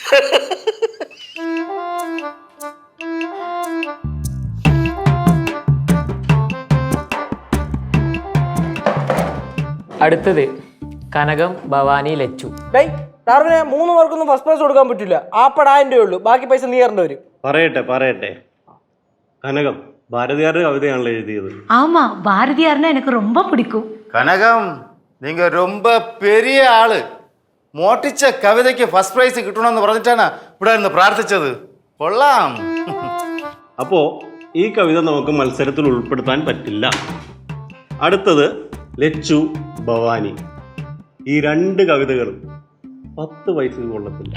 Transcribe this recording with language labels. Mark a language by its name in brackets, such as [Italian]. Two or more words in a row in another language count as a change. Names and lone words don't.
[Malayalam] അടുത്തത് കനകം, ഭവാനി, ലച്ചു. ഡാർവിനെ 3 പേർക്കൊന്നും [English] first prize [Malayalam] കൊടുക്കാൻ പറ്റില്ല. ആപ്പടായിരം രൂപ ഉള്ളൂ, ബാക്കി പൈസ നീ തരേണ്ടി വരും. പറയട്ടെ കനകം ഭാരതിയാരുടെ കവിതയാണല്ലോ എഴുതിയത്. [Tamil] ஆமா பாரதியார்னா எனக்கு ரொம்ப பிடிக்கும். கனகம், நீங்க ரொம்ப பெரிய ஆளு. [Malayalam] മോട്ടിച്ച കവിതയ്ക്ക് [English] first prize [Malayalam] കിട്ടണമെന്ന് പറഞ്ഞിട്ടാണ് ഇവിടെ നിന്ന് പ്രാർത്ഥിച്ചത്. കൊള്ളാം. അപ്പോ ഈ കവിത നമുക്ക് മത്സരത്തിൽ ഉൾപ്പെടുത്താൻ പറ്റില്ല. അടുത്തത് ലച്ചു, ഭവാനി. ഈ 2 കവിതകളും 10 പൈസ കൊള്ളത്തില്ല.